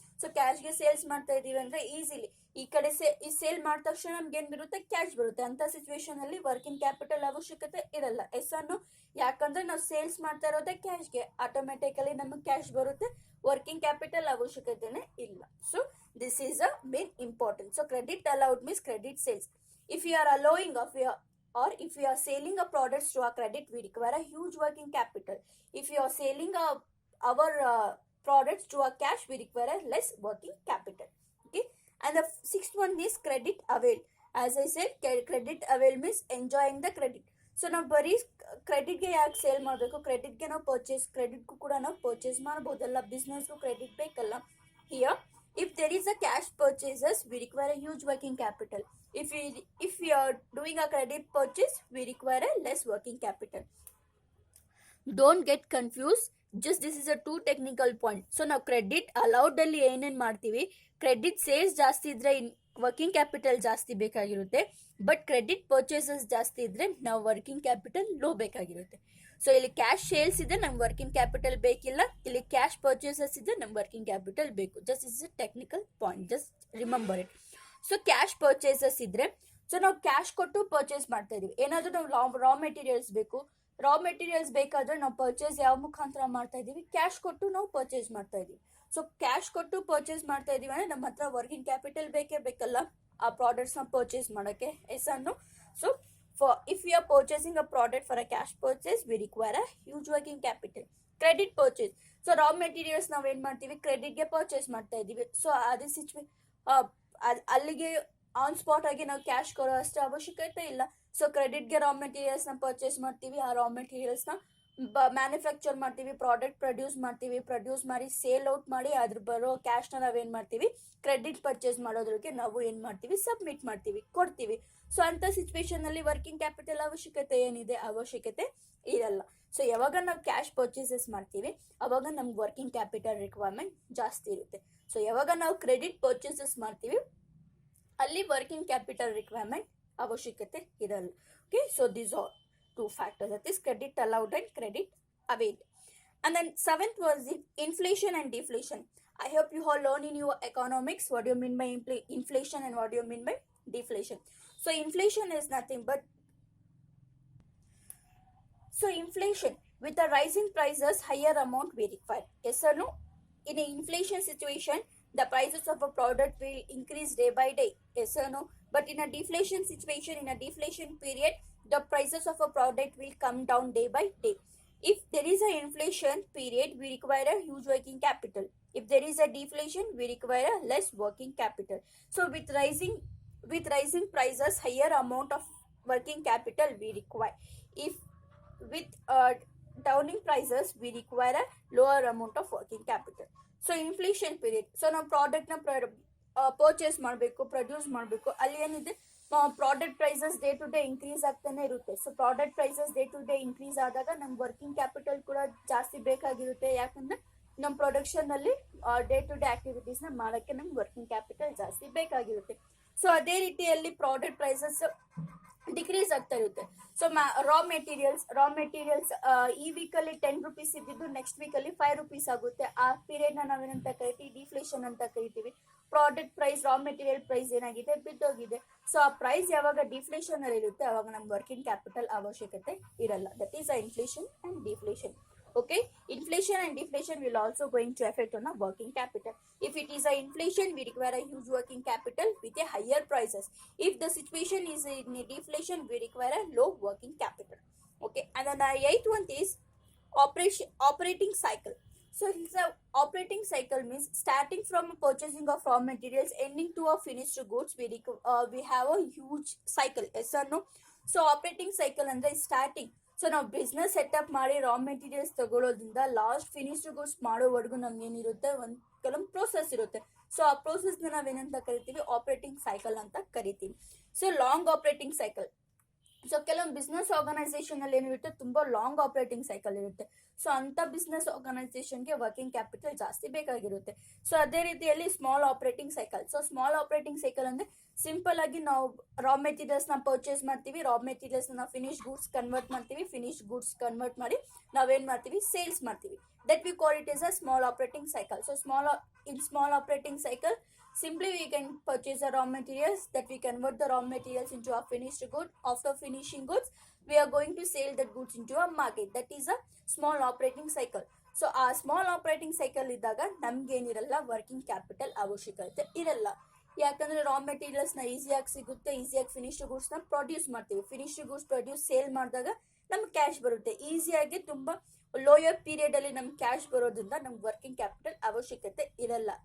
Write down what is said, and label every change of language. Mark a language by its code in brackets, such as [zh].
[kn] So ಕ್ಯಾಶ್ಗೆ sales ಮಾಡ್ತಾ ಇದೀವಿ ಅಂದ್ರೆ ಈಸಿಲಿ ಈ ಕಡೆ ಸೇಲ್ ಮಾಡಿದ ತಕ್ಷಣ ನಮ್ಗೆ ಏನ್ ಬರುತ್ತೆ? ಕ್ಯಾಶ್ ಬರುತ್ತೆ. ಅಂತ ಸಿಚುವೇಶನ್ ಅಲ್ಲಿ ವರ್ಕಿಂಗ್ ಕ್ಯಾಪಿಟಲ್ ಅವಶ್ಯಕತೆ ಇರಲ್ಲ. ಅನ್ನು ಯಾಕಂದ್ರೆ ನಾವು ಸೇಲ್ಸ್ ಮಾಡ್ತಾ ಇರೋದೇ ಕ್ಯಾಶ್ಗೆ, ಆಟೋಮೆಟಿಕಲಿ ನಮಗೆ ಕ್ಯಾಶ್ ಬರುತ್ತೆ, ವರ್ಕಿಂಗ್ ಕ್ಯಾಪಿಟಲ್ ಅವಶ್ಯಕತೆನೇ ಇಲ್ಲ. [en] So this is a main important. So credit allowed means credit sales. If you are allowing if you are selling a products to a credit, we require a huge working capital. If you are selling our products to a cash, we require a less working capital. Okay, and the sixth one is credit avail. As I said, credit avail means enjoying the credit. [kn] So ನಾವು ಬರೀ ಕ್ರೆಡಿಟ್ಗೆ ಯಾಕೆ sale ಮಾಡಬೇಕು? ಕ್ರೆಡಿಟ್ಗೆ ನಾವು ಕ್ರೆಡಿಟ್ಗೂ ಕೂಡ ನಾವು purchase ಮಾಡ್ಬೋದಲ್ಲ, ಬಿಸ್ನೆಸ್ಗೂ credit ಬೇಕಲ್ಲ. [en] Here if there is a cash purchases, we require a huge working capital. If we are doing a credit purchase, we require a less working capital. Don't get confused. Just this is a two technical point. So now credit allowed [kn] ಅಲ್ಲಿ ಏನೇನ್ ಮಾಡ್ತೀವಿ? Credit sales ಜಾಸ್ತಿ ಇದ್ರೆ working capital ಜಾಸ್ತಿ ಬೇಕಾಗಿರುತ್ತೆ. But credit purchases ಜಾಸ್ತಿ ಇದ್ರೆ ನಾವು ವರ್ಕಿಂಗ್ ಕ್ಯಾಪಿಟಲ್ ಲೋ ಬೇಕಾಗಿರುತ್ತೆ. ಸೊ ಇಲ್ಲಿ ಕ್ಯಾಶ್ ಸೇಲ್ಸ್ ಇದೆ, ನಮ್ಗೆ ವರ್ಕಿಂಗ್ ಕ್ಯಾಪಿಟಲ್ ಬೇಕಿಲ್ಲ. ಇಲ್ಲಿ ಕ್ಯಾಶ್ ಪರ್ಚೇಸಸ್ ಇದೆ, ನಮ್ಗೆ ವರ್ಕಿಂಗ್ ಕ್ಯಾಪಿಟಲ್ ಬೇಕು. [en] Just is a technical point, just remember it. [kn] So cash purchases ಇದ್ರೆ ಸೊ ನಾವು ಕ್ಯಾಶ್ ಕೊಟ್ಟು ಪರ್ಚೇಸ್ ಮಾಡ್ತಾ ಇದೀವಿ. ಏನಾದರೂ ನಾವು ರಾ ಮೆಟೀರಿಯಲ್ಸ್ ಬೇಕು, ರಾ ಮೆಟೀರಿಯಲ್ಸ್ ಬೇಕಾದ್ರೆ ನಾವು ಪರ್ಚೇಸ್ ಯಾವ ಮುಖಾಂತರ ಮಾಡ್ತಾ ಇದೀವಿ, ಕ್ಯಾಶ್ ಕೊಟ್ಟು ನಾವು ಪರ್ಚೇಸ್ ಮಾಡ್ತಾ ಇದೀವಿ. ಸೊ ಕ್ಯಾಶ್ ಕೊಟ್ಟು ಪರ್ಚೇಸ್ ಮಾಡ್ತಾ ಇದೀವಿ ಅಂದ್ರೆ ನಮ್ಮ ಹತ್ರ ವರ್ಕಿಂಗ್ ಕ್ಯಾಪಿಟಲ್ ಬೇಕೇ ಬೇಕಲ್ಲ ಆ ಪ್ರಾಡಕ್ಟ್ಸ್ ನ ಪರ್ಚೇಸ್ ಮಾಡಕ್ಕೆ. ಎಸ್ ಅನ್ನು. [en] So if we are purchasing a product for a cash purchase, we require a huge working capital. Credit purchase, so raw materials [kn] ನಾವು ಏನ್ ಮಾಡ್ತೀವಿ, ಕ್ರೆಡಿಟ್ ಗೆ ಪರ್ಚೇಸ್ ಮಾಡ್ತಾ ಇದೀವಿ. ಸೊ ಅದೇ ಅಲ್ಲಿಗೆ ಆನ್ ಸ್ಪಾಟ್ ಆಗಿ ನಾವು ಕ್ಯಾಶ್ ಕೊಡೋ ಅಷ್ಟು ಅವಶ್ಯಕತೆ ಇಲ್ಲ. ಸೊ ಕ್ರೆಡಿಟ್ಗೆ ರಾ ಮೆಟೀರಿಯಲ್ಸ್ ನ ಪರ್ಚೇಸ್ ಮಾಡ್ತೀವಿ, ಆ ರಾ ಮೆಟೀರಿಯಲ್ಸ್ ನ ಮ್ಯಾನುಫ್ಯಾಕ್ಚರ್ ಮಾಡ್ತೀವಿ, ಪ್ರಾಡಕ್ಟ್ ಪ್ರೊಡ್ಯೂಸ್ ಮಾಡಿ ಸೇಲ್ ಔಟ್ ಮಾಡಿ ಅದ್ರ ಬರೋ ಕ್ಯಾಶ್ ನ ನಾವೇನ್ ಮಾಡ್ತೀವಿ, ಕ್ರೆಡಿಟ್ ಪರ್ಚೇಸ್ ಮಾಡೋದ್ರಿಗೆ ನಾವು ಏನ್ ಮಾಡ್ತೀವಿ, ಸಬ್ಮಿಟ್ ಮಾಡ್ತೀವಿ, ಕೊಡ್ತೀವಿ. ಸೊ ಅಂತ ಸಿಚುವೇಶನ್ ಅಲ್ಲಿ ವರ್ಕಿಂಗ್ ಕ್ಯಾಪಿಟಲ್ ಅವಶ್ಯಕತೆ ಇರಲ್ಲ. ಸೊ ಯಾವಾಗ ನಾವು ಕ್ಯಾಶ್ ಪರ್ಚೇಸಸ್ ಮಾಡ್ತೀವಿ ಅವಾಗ ನಮ್ಗೆ ವರ್ಕಿಂಗ್ ಕ್ಯಾಪಿಟಲ್ ರಿಕ್ವೈರ್ಮೆಂಟ್ ಜಾಸ್ತಿ ಇರುತ್ತೆ. ಸೊ ಯಾವಾಗ ನಾವು ಕ್ರೆಡಿಟ್ ಪರ್ಚೇಸಸ್ ಮಾಡ್ತೀವಿ ಅಲ್ಲಿ ವರ್ಕಿಂಗ್ ಕ್ಯಾಪಿಟಲ್ ರಿಕ್ವೈರ್ಮೆಂಟ್ ಅವಶ್ಯಕತೆ ಇರಲ್ಲ. [en] Okay, so this are two factors, that is credit allowed and credit availed. And then seventh was the inflation and deflation. I hope you all learn in your economics what do you mean by inflation and what do you mean by deflation. So inflation is nothing but inflation with the rising prices higher amount we require. Yes or no? In an inflation situation the prices of a product will increase day by day. Yes or no? But in a deflation situation, in a deflation period, the prices of a product will come down day by day. If there is a inflation period, we require a huge working capital. If there is a deflation, we require a less working capital. So with rising prices, higher amount of working capital we require. If with downing prices, we require a lower amount of working capital. So inflation period. [kn] So ನಾವು product ನ purchase ಮಾಡಬೇಕು, produce ಮಾಡಬೇಕು, ಅಲ್ಲಿ ಏನಿದೆ product prices day to day increase ಆಗ್ತಾನೆ ಇರುತ್ತೆ. So product prices day to day increase ಆದಾಗ ನಮ್ಗೆ ವರ್ಕಿಂಗ್ ಕ್ಯಾಪಿಟಲ್ ಕೂಡ ಜಾಸ್ತಿ ಬೇಕಾಗಿರುತ್ತೆ. ಯಾಕಂದ್ರೆ ನಮ್ಮ ಪ್ರೊಡಕ್ಷನ್ ಅಲ್ಲಿ ಡೇ ಟು ಡೇ ಆಕ್ಟಿವಿಟೀಸ್ ನ ಮಾಡಕ್ಕೆ ನಮ್ಗೆ ವರ್ಕಿಂಗ್ ಕ್ಯಾಪಿಟಲ್ ಜಾಸ್ತಿ ಬೇಕಾಗಿರುತ್ತೆ. ಸೊ ಅದೇ ರೀತಿಯಲ್ಲಿ ಪ್ರಾಡಕ್ಟ್ ಪ್ರೈಸಸ್ ಡಿಕ್ರೀಸ್ ಆಗ್ತಾ ಇರುತ್ತೆ. ಸೊ ರಾ ಮೆಟೀರಿಯಲ್ಸ್ ಈ ವೀಕಲ್ಲಿ 10 rupees ಇದ್ದಿದ್ದು ನೆಕ್ಸ್ಟ್ ವೀಕಲ್ಲಿ 5 rupees ಆಗುತ್ತೆ. ಆ ಪೀರಿಯಡ್ ನ ನಾವೇನಂತ ಕರಿತೀವಿ, ಡಿಫ್ಲೇಷನ್ ಅಂತ ಕರಿತೀವಿ. Product price, raw material price ಏನಾಗಿದೆ, ಬಿದ್ದೋಗಿದೆ. ಸೊ ಆ ಪ್ರೈಸ್ ಯಾವಾಗ ಡಿಫ್ಲೇಷನ್ ಅಲ್ಲಿ ಇರುತ್ತೆ ಅವಾಗ ನಮ್ಗೆ ವರ್ಕಿಂಗ್ ಕ್ಯಾಪಿಟಲ್ ಅವಶ್ಯಕತೆ ಇರಲ್ಲ. [en] That is a inflation and deflation. Okay, inflation and deflation will also going to affect on a working capital. If it is a inflation, we require a huge working capital with a higher prices. If the situation is in a deflation, we require a low working capital. Okay, and then the eighth one is operating cycle. So it's a operating cycle means starting from purchasing of raw materials ending to a finished goods. We have a huge cycle. Yes or no? So operating cycle ಅಂದ್ರೆ starting. [kn] So ನಾವು business setup ಮಾಡಿ raw materials ತಗೊಳ್ಳೋದ್ರಿಂದ last finished goods ಮಾಡೋವರೆಗೂ ನಮ್ಗೆ ಏನಿರುತ್ತೆ, ಕೆಲವೊಂದು process ಇರುತ್ತೆ. So ಆ process ನಾವೇನಂತ ಕರಿತೀವಿ, ಆಪರೇಟಿಂಗ್ ಸೈಕಲ್ ಅಂತ ಕರಿತೀವಿ. So long operating cycle. So ಕೆಲವೊಂದು ಬಿಸ್ನೆಸ್ ಆರ್ಗನೈಸೇಷನ್ ಅಲ್ಲಿ ಏನಿರುತ್ತೆ, ತುಂಬಾ ಲಾಂಗ್ ಆಪರೇಟಿಂಗ್ ಸೈಕಲ್ ಇರುತ್ತೆ. ಸೊ ಅಂತ ಬಿಸ್ನೆಸ್ ಆರ್ಗನೈಸೇಷನ್ಗೆ ವರ್ಕಿಂಗ್ ಕ್ಯಾಪಿಟಲ್ ಜಾಸ್ತಿ ಬೇಕಾಗಿರುತ್ತೆ. ಸೊ ಅದೇ ರೀತಿಯಲ್ಲಿ small operating cycle. So small operating cycle ಅಂದ್ರೆ ಸಿಂಪಲ್ ಆಗಿ ನಾವು ರಾ ಮೆಟೀರಿಯಲ್ಸ್ ನ ಪರ್ಚೇಸ್ ಮಾಡ್ತೀವಿ, ರಾ ಮೆಟೀರಿಯಲ್ಸ್ ನಾವು ಫಿನಿಶ್ ಗೂಡ್ಸ್ ಕನ್ವರ್ಟ್ ಮಾಡ್ತೀವಿ, ಫಿನಿಶ್ ಗೂಡ್ಸ್ ಕನ್ವರ್ಟ್ ಮಾಡಿ ನಾವೇನ್ ಮಾಡ್ತೀವಿ, ಸೇಲ್ಸ್ ಮಾಡ್ತೀವಿ. [en] That we call it is a small operating cycle. So small operating cycle, simply we can purchase the raw materials, that we convert the raw materials into a finished good. After finishing goods, we are going to sell that goods into a market. That is a small operating cycle. [kn] So ಆ small operating cycle ಇದ್ದಾಗ ನಮ್ಗೇನಿರಲ್ಲ, working capital ಅವಶ್ಯಕತೆ ಇರಲ್ಲ. ಯಾಕಂದ್ರೆ raw materials ನ ಈಸಿಯಾಗಿ ಸಿಗುತ್ತೆ, ಈಸಿಯಾಗಿ finished goods ನ ಪ್ರೊಡ್ಯೂಸ್ ಮಾಡ್ತೀವಿ. ಫಿನಿಶ್ಡ್ ಗೂಡ್ಸ್ ಪ್ರೊಡ್ಯೂಸ್ ಸೇಲ್ ಮಾಡಿದಾಗ ನಮ್ಗೆ ಕ್ಯಾಶ್ ಬರುತ್ತೆ ಈಸಿಯಾಗಿ. ತುಂಬಾ ಲೋಯರ್ ಪೀರಿಯಡ್ ಅಲ್ಲಿ ನಮ್ಗೆ ಕ್ಯಾಶ್ ಬರೋದ್ರಿಂದ ನಮ್ಗೆ ವರ್ಕಿಂಗ್ ಕ್ಯಾಪಿಟಲ್ ಅವಶ್ಯಕತೆ ಇರಲ್ಲ.